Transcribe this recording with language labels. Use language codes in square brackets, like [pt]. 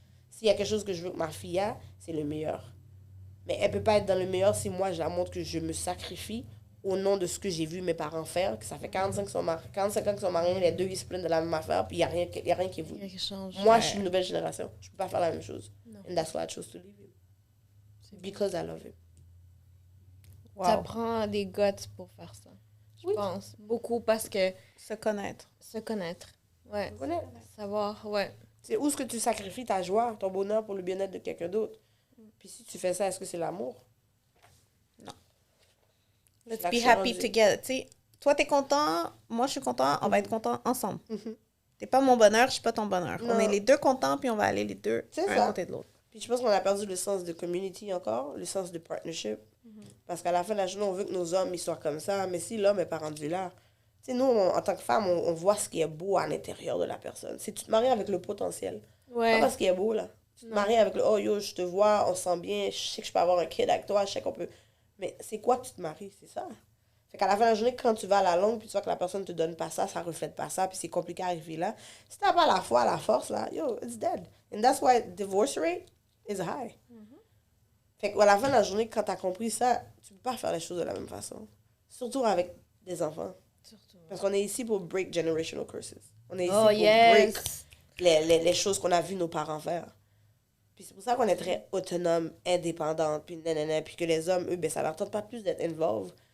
[fr] S'il y a quelque chose que je veux que ma fille a, c'est le meilleur. Mais elle peut pas être dans le meilleur si moi, je la montre que je me sacrifie au nom de ce que j'ai vu mes parents faire, que ça fait 45 ans qu'ils sont mariés, les deux, ils se plaignent de la même affaire, puis il n'y a rien qui est voulu. Moi, je suis une nouvelle génération. Je peux pas faire la même chose. Non. [en] And that's why I chose to leave him. Because I love him. Wow. [fr] Ça prend des guts pour faire ça. Je pense. Beaucoup parce que... Se connaître. Se connaître. Ouais. Connaître. Savoir, ouais. C'est où est-ce que tu sacrifies ta joie, ton bonheur pour le bien-être de quelqu'un d'autre. Puis si tu fais ça, est-ce que c'est l'amour? Non. [en] Let's be happy together. [fr] Tu sais, toi, t'es content, moi, je suis content, on va être content ensemble. T'es pas mon bonheur, je suis pas ton bonheur. Non. On est les deux contents, puis on va aller les deux un côté de l'autre. Puis je pense qu'on a perdu le sens de community encore, le sens de partnership. Parce qu'à la fin de la journée, on veut que nos hommes ils soient comme ça, mais si l'homme n'est pas rendu là, tu sais, nous, en tant que femme, on voit ce qui est beau à l'intérieur de la personne. Si tu te maries avec le potentiel, pas ce qui est beau, là. Tu te maries avec le « Oh, yo, je te vois, on se sent bien, je sais que je peux avoir un kid avec toi, je sais qu'on peut... » Mais c'est quoi que tu te maries? C'est ça. Fait qu'à la fin de la journée, quand tu vas à la longue, puis tu vois que la personne ne te donne pas ça, ça reflète pas ça, puis c'est compliqué à arriver là. Si t'as pas la foi, la force, là, yo, [en] it's dead. And that's why divorce rate is high. [fr] Fait qu'à la fin de la journée, quand t'as compris ça, tu peux pas faire les choses de la même façon. Surtout avec des enfants. Parce qu'on est ici pour [en] break generational curses. [fr] On est ici pour break les choses qu'on a vu nos parents faire. Puis c'est pour ça qu'on est très autonome, indépendante, puis nanana, puis que les hommes, eux, ben ça leur tente pas plus d'être involved.